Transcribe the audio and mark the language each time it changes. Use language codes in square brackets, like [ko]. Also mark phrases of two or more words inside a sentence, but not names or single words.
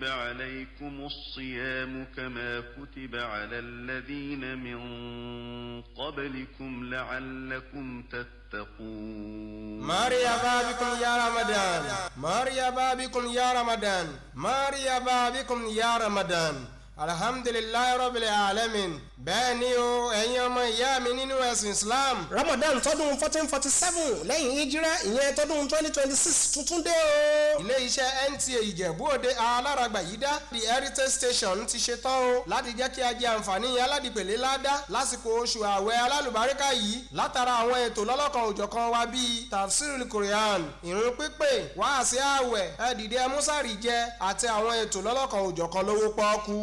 [ar] عليكم الصيام كما كتب على الذين من قبلكم لعلكم تتقون مرحبا بكم يا رمضان مرحبا بكم يا رمضان مرحبا بكم يا رمضان الحمد لله رب العالمين. [yo] bẹ́ẹ̀ ni o ẹ̀yin ọmọ ìyá mi nínú ẹ̀sìn islam. ramadan tọdún 1447 lẹ́yìn hijira ìyẹn tọdún 2026 tuntun dé o. ilé iṣẹ́ Nta Ijebu Ode aláràgbà yìí dá the heritage station ti ṣe tán o láti jẹ́ kí a jẹ àǹfààní aládìpẹ̀lẹ̀ ládá lásìkò oṣù ààwẹ̀ alálùbáríkà yìí látara àwọn ètò lọ́lọ́kan òjọ̀kan wa bíi [ar] تفسير القرآن [yo] ìrun pípé wáàsí ààwẹ̀ ẹ̀dìdẹ mùsàrì jẹ àti àwọn ètò lọ́lọ́kan òjọ̀kan lówó pọ́ọ́kú.